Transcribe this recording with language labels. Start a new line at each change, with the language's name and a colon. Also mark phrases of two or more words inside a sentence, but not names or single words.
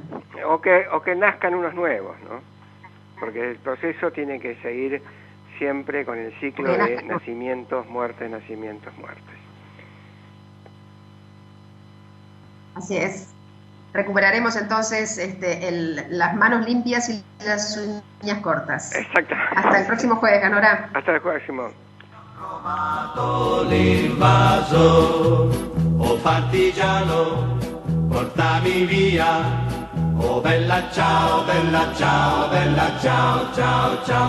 Spanish: O que nazcan unos nuevos, ¿no? Porque el proceso tiene que seguir siempre con el ciclo de nacimientos, muertes, nacimientos, muertes. Así es. Recuperaremos entonces las manos limpias y las uñas cortas. Exactamente. Hasta el próximo jueves, Ganora. Hasta el próximo.
Italian: L'invaso, oh partigiano, portami via, oh bella ciao, bella ciao, bella ciao, ciao, ciao.